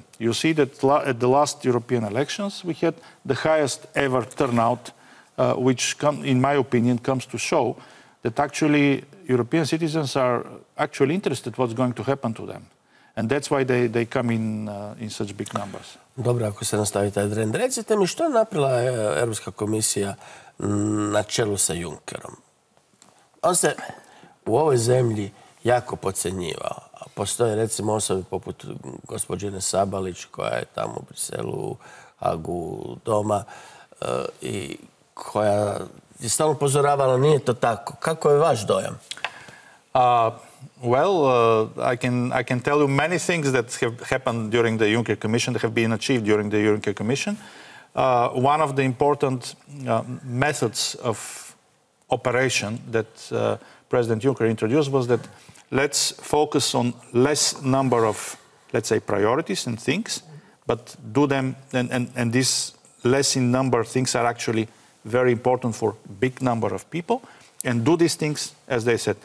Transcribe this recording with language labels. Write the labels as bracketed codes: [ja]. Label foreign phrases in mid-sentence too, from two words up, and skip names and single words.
[en] You see that at the last European elections, we had the highest ever turnout, which, in my opinion, comes to show that actually European citizens are actually interested in what's going to happen to them. And that's why they come in such big numbers. [hr] Dobro, ako se nastavi taj trend. Recite mi, što je napravila Europska komisija na čelu sa Junckerom? On se u ovoj zemlji jako podcenjivao. Postoje recimo osobe poput gospođine Sabalić koja je tamo u Briselu, u Hagu doma i koja je stalno upozoravala nije to tako. Kako je vaš dojam? [en] I can tell you many things that have happened during the Juncker Commission, that have been achieved during the Juncker Commission. One of the important methods of operation that President Juncker introduced was that let's focus on less number of, let's say, priorities and things, but do them, and these less in number things are actually very important for big number of people, and do these things as they said.